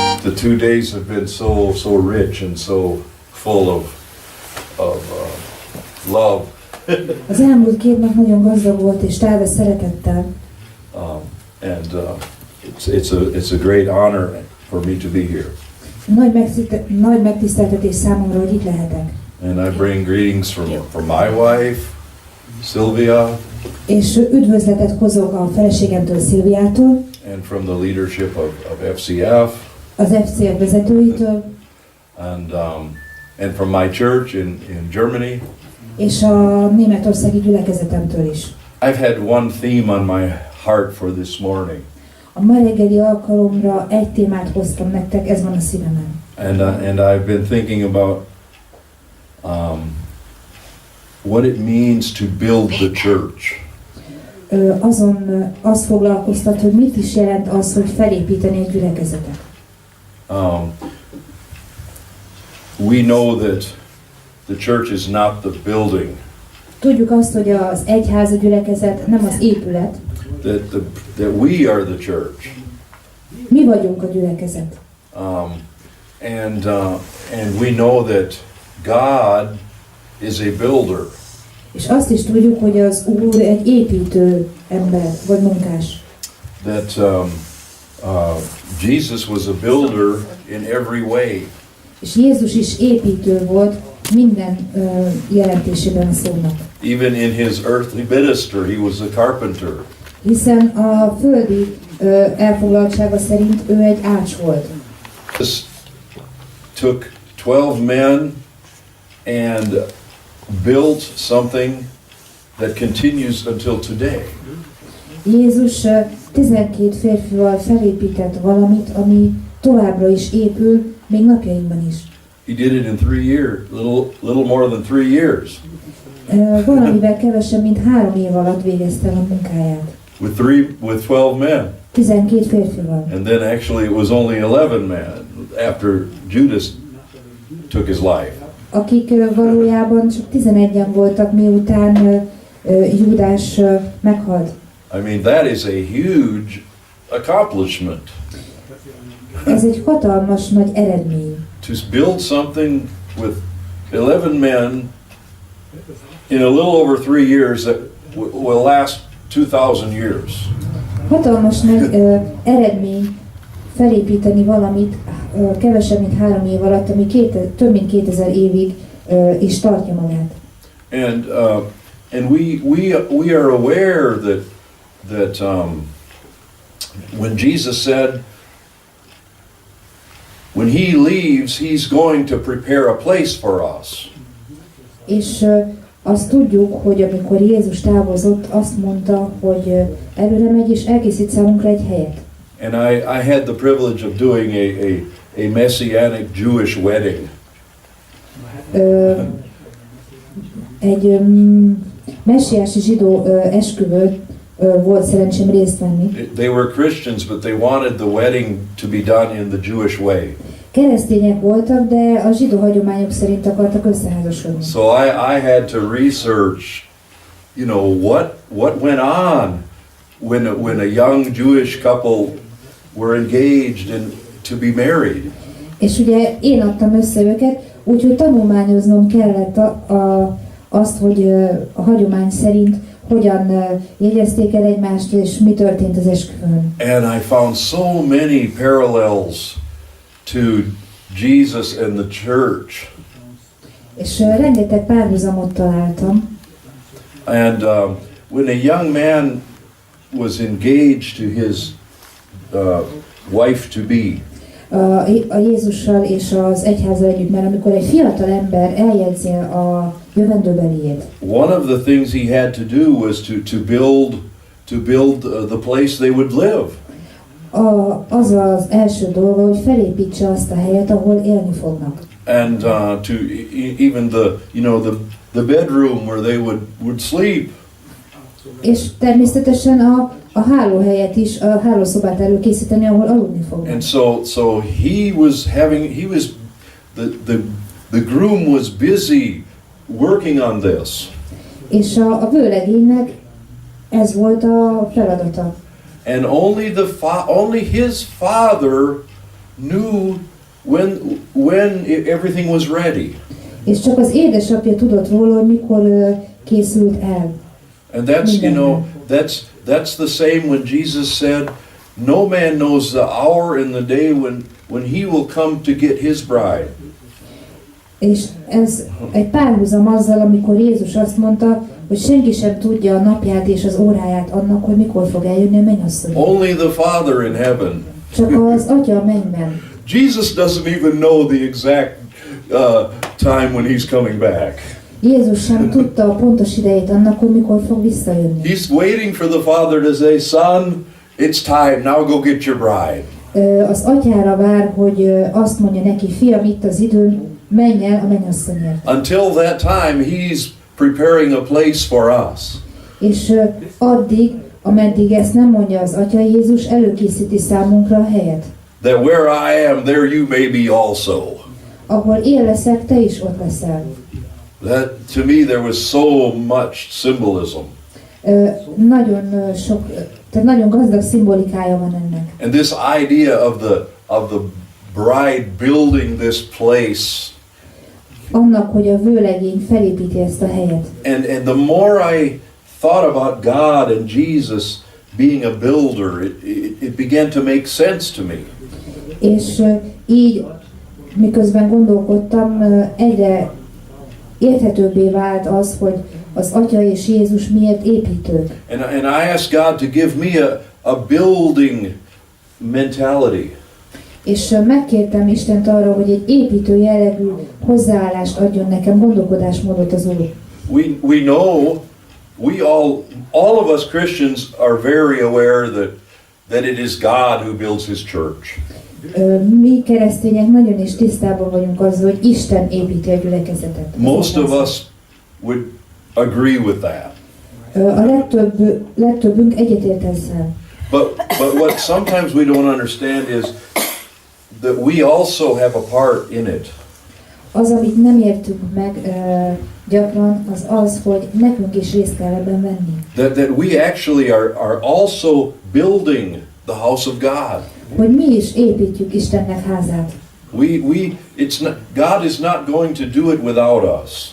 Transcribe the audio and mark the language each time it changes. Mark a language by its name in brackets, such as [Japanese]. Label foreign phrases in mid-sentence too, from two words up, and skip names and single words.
[English] the 2 days have been so rich and so full of love. [Hungarian] Az elmúlt 2 nap nagyon gazdag volt és tele szeretettel. [English] It's a great honor for me to be here. [Hungarian] Nagy megtiszteltetés számomra, hogy itt lehetek. [English] And I bring greetings from my wife, Sylvia. [Hungarian] És üdvözletet hozok a feleségemtől, Szilviától. [English] And from the leadership of FCF. [Hungarian] Az FCF vezetőitől. [English] And from my church in Germany. [Hungarian] És a németországi gyülekezetemtől is. [English] I've had one theme on my heart for this morning. [Hungarian] A ma reggeli alkalomra egy témát hoztam nektek, ez van a szívemen. [English] And I've been thinking about what it means to build the church. [Hungarian] Azt foglalkoztat, hogy mit is jelent az, hogy felépíteni egy gyülekezetet. [English] We know that the church is not the building. [Hungarian] Tudjuk azt, hogy az egyház, a gyülekezet nem az épület. [English] That we are the church. [Hungarian] Mi vagyunk a gyülekezet. [English] And we know that God is a builder. [Hungarian] És azt is tudjuk, hogy az Úr egy építő ember, vagy munkás. [English] That Jesus was a builder in every way. [Hungarian] És Jézus is építő volt minden jelentésében a szónak. [English] Even in his earthly ministry, he was a carpenter. [Hungarian] Hiszen a földi elfoglaltsága szerint ő egy ács volt. [English] This took 12 men and built something that continues until today. [Hungarian] Jézus 12 férfival felépített valamit, ami továbbra is épül, még napjainkban is. [English] He did it in 3 years, little more than 3 years. [Hungarian] Valamivel kevesebb, mint 3 év alatt végezte a munkáját. [English] With 12 men. [Hungarian] 12 férfival. [English] And then actually it was only 11 men after Judas took his life. [Hungarian] Akik valójában csak 11-en voltak, miután Júdás meghalt. [English] I mean, that is a huge accomplishment. [Hungarian] Ez egy hatalmas nagy eredmény. [English] To build something with 11 men in a little over 3 years that will last 2000 years. [Hungarian] Hatalmas nagy eredmény felépíteni valamit kevesebb, mint 3 év alatt, ami több mint 2000 évig is tartja magát. [English] And we are aware that when Jesus said, when he leaves, he's going to prepare a place for us. [Hungarian] És azt tudjuk, hogy amikor Jézus távozott, azt mondta, hogy előre megy és elkészít számunkra egy helyet. [English] And I had the privilege of doing a messianic Jewish wedding. [Hungarian] Egy messiási zsidó esküvőn volt szerencsém részt venni. [English] They were Christians, but they wanted the wedding to be done in the Jewish way. [Hungarian] Keresztények voltak, de a zsidó hagyományok szerint akartak összeházasodni. [English] So I had to research, you know, what went on when a young Jewish couple were engaged and to be married. [Hungarian] És ugye én adtam össze őket, úgyhogy tanulmányoznom kellett azt, hogy a hagyomány szerint hogyan jegyezték el egymást, és mi történt az esküvőn. [English] And I found so many parallels to Jesus and the church. [Hungarian] És rengeteg párhuzamot találtam. [English] And when a young man was engaged to his wife to be, [Hungarian] a Jézussal és az egyházzal együtt, mert amikor egy fiatal ember eljegyzi a jövendőbeliét. [English] One of the things he had to do was to build the place they would live. [Hungarian] Az az első dolga, hogy felépítse azt a helyet, ahol élni fognak. [English] And to even the bedroom where they would sleep. [Hungarian] És természetesen a hálóhelyet is, a hálószobát előkészíteni, ahol aludni fognak. [English] And so the groom was busy working on this. [Hungarian] És a vőlegénynek ez volt a feladata. [English] And only his father knew when everything was ready. [Hungarian] És csak az édesapja tudott róla, hogy mikor készült el. [English] And that's, you know, that's the same when Jesus said, no man knows the hour and the day when he will come to get his bride. [Hungarian] És ez egy párhuzam azzal, amikor Jézus azt mondta, hogy senki sem tudja a napját és az óráját annak, hogy mikor fog eljönni a mennyasszony. [English] Only the Father in heaven. [Hungarian] Csak az Atya a mennyben. [English] Jesus doesn't even know the exact time when he's coming back. [Hungarian] Jézus sem tudta a pontos idejét annak, hogy mikor fog visszajönni. [English] He's waiting for the Father to say, son, it's time, now go get your bride. [Hungarian] Az atyára vár, hogy azt mondja neki, fiam, itt az idő, menj el a mennyasszonyért. [English] Until that time, he's preparing a place for us. [Hungarian] És addig, ameddig ezt nem mondja az Atya, Jézus előkészíti számunkra a helyet. [English] That where I am, there you may be also. [Hungarian] Ahol én leszek, te is ott leszel. [English] That, to me, there was so much symbolism. [Hungarian] Nagyon sok, tehát nagyon gazdag szimbolikája van ennek. [English] And this idea of the bride building this place. [Hungarian] Annak, hogy a vőlegény felépíti ezt a helyet. [English] And the more I thought about God and Jesus being a builder, it began to make sense to me. [Hungarian] És így, miközben gondolkodtam, egyre érthetőbbé vált az, hogy az Atya és Jézus miért építők. [English] And I asked God to give me a building mentality. [Hungarian] És megkértem Istent arra, hogy egy építő jellegű hozzáállást adjon nekem, gondolkodásmódot az Úr. [English] We know, all of us Christians are very aware that it is God who builds His church. [Hungarian] Mi keresztények nagyon is tisztában vagyunk azzal, hogy Isten építi a gyülekezetet. [English] Most of us would agree with that. [Hungarian] A legtöbbünk egyetért ezzel. [English] But what sometimes we don't understand is that we also have a part in it. [Hungarian] Az, amit nem értünk meg gyakran, az az, hogy nekünk is részt kell ebben venni. [English] That we actually are also building the house of God. [Hungarian] Hogy mi is építjük Istennek házát. [English] God is not going to do it without us.